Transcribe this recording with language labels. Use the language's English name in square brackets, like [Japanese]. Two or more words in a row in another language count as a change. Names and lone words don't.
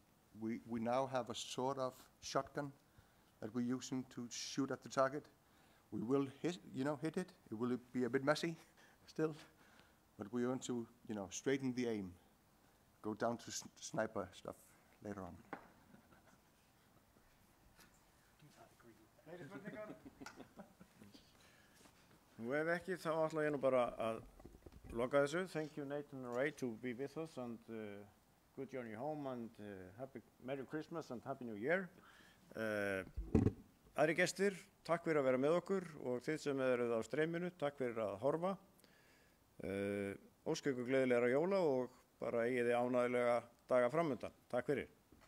[English] We now have a sort of shotgun that we're using to shoot at the target. We will hit it. It will be a bit messy still, but we want to, straighten the aim. Go down to sniper stuff later on. [Icelandic] Nú ef ekki, þá ætla ég nú bara að loka þessu. [English] Thank you, Nathan and Ray, to be with us, and good journey home, and Merry Christmas and Happy New Year. [Icelandic] Aðri gestir, takk fyrir að vera með okkur, og þið sem eruð á streyminu, takk fyrir að horfa. Óska ykkur gleðilegra jóla og bara eigið þið ánægjulega daga framundan. Takk fyrir.